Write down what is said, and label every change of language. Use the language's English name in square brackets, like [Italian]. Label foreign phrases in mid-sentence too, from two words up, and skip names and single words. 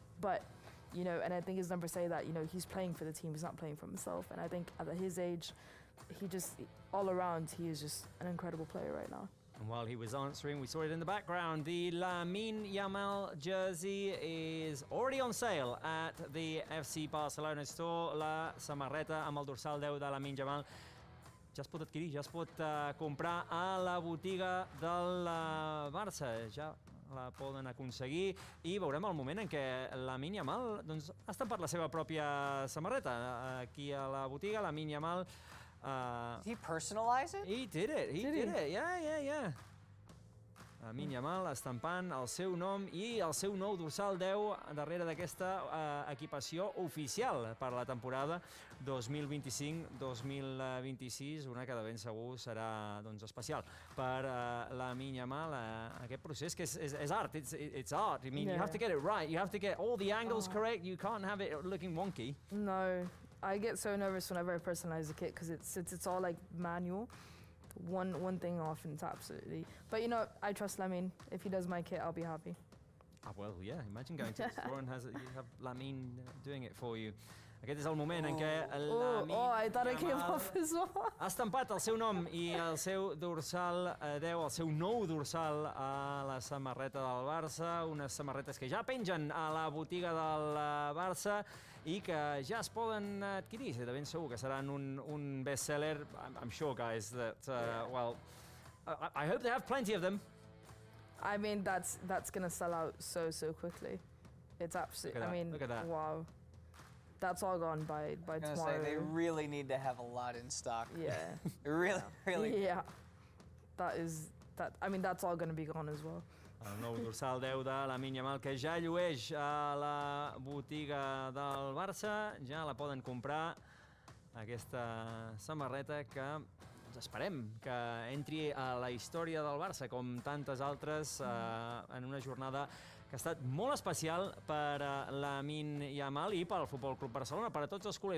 [English] But, you know, and I think his numbers say that, you know, he's playing for the team, he's not playing for himself. And I think at his age, all around, he is just an incredible player right now. And while he was answering, we saw it in the background. The Lamine Yamal jersey is already on sale at the FC Barcelona store. [Catalan] La samarreta amb el dorsal 10 de Lamine Yamal ja es pot adquirir, ja es pot comprar a la botiga del Barça. Ja la poden aconseguir i veurem el moment en què Lamine Yamal doncs, ha estampat la seva pròpia samarreta. Aquí a la botiga, Lamine Yamal. [English] Did he personalize it? He did it. He did it. Yeah. [Catalan] LAMINE YAMAL estampant el seu nom i el seu nou dorsal 10 darrere d'aquesta equipació oficial per la temporada 2025-2026, una que de ben segur serà especial per LAMINE YAMAL. Aquest procés que és art, [English] it's art. I mean, you have to get it right, you have to get all the angles correct, you can't have it looking wonky. No, I get so nervous whenever I personalize the kit because it's all like manual. One thing off and it's absolutely... But you know, I trust LAMINE. If he does my kit, I'll be happy. Well, yeah, imagine going to the store and you have LAMINE doing it for you. [Catalan] Aquest és el moment en què LAMINE [English] I thought it came off as well. [Catalan] Ha estampat el seu nom i el seu dorsal 10, el seu nou dorsal a la samarreta del Barça, unes samarretes que ja pengen a la botiga del Barça i que ja es poden adquirir. De ben segur que seran un best-seller. [English] I'm sure, guys, that, well, I hope they have plenty of them. I mean, that's going to sell out so quickly. It's absolutely, I mean, look at that. Wow. That's all gone by tomorrow. Say, they really need to have a lot in stock. Yeah. really. Yeah. I mean, that's all going to be gone as well. [Catalan] El nou dorsal 10 de LAMINE YAMAL que ja llueix a la botiga del Barça. Ja la poden comprar, aquesta samarreta que esperem que entri a la història del Barça, com tantes altres, en una jornada que ha estat molt especial per a LAMINE YAMAL i pel Futbol Club Barcelona, per a tots els culers.